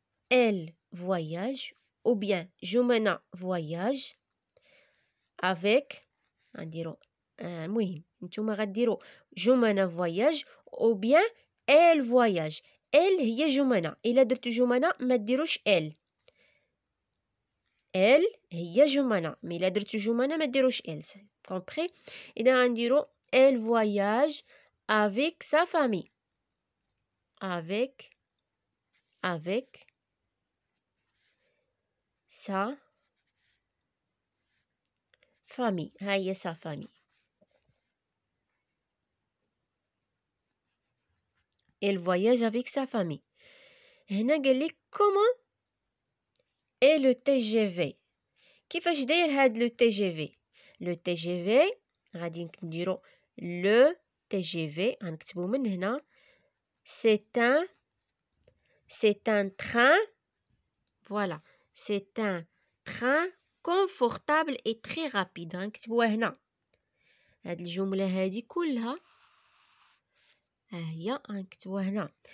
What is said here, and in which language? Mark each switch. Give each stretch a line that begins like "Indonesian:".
French: Elle voyage ou bien Jumana voyage avec
Arabic: المهم نتوما غديروا
French: Jumana voyage ou bien elle voyage. Elle هي Jumana.
Arabic: إلا درتو Jumana ما ديروش elle.
French: Elle هي Jumana.
Arabic: Mais إلا درتو Jumana ما ديروش elle.
French: Compris?
Arabic: إذا غنديروا
French: elle voyage avec sa famille. Avec sa famille. ها هي sa famille. Elle voyage avec sa famille.
Arabic: هنا قال لك
French: comment est le TGV.
Arabic: كيفاش داير هاد لو TGV. Le TGV غادي نديرو le TGV غنكتبو من هنا.
French: C'est un train. Voilà. C'est un train confortable et très rapide.
Arabic: غنكتبوها هنا. هاد الجملة هادي كلها هي غنكتبوها هنا.